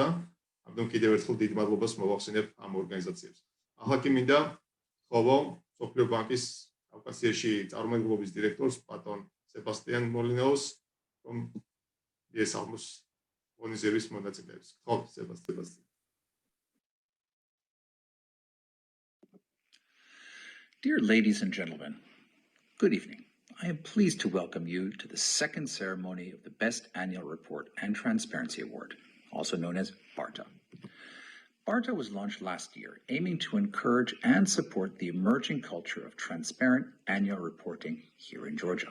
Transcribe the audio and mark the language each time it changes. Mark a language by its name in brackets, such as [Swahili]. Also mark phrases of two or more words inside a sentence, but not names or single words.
[Georgian] ამიტომ კიდევ ერთხელ დიდ მადლობას მოვახსენებ ამ ორგანიზაციებს. ახლა კი მინდა ხოლო მსოფლიო ბანკის კავკასიაში წარმომადგენლობის დირექტორს პატონ სებასტიან მოლინაუს, რომ ესალმოს მონიზების მონაწილეებს. ხო, სებასტიან. [English] Dear ladies and gentlemen, good evening. I am pleased to welcome you to the second ceremony of the Best Annual Report and Transparency Award, also known as BARTA. BARTA was launched last year, aiming to encourage and support the emerging culture of transparent annual reporting here in Georgia.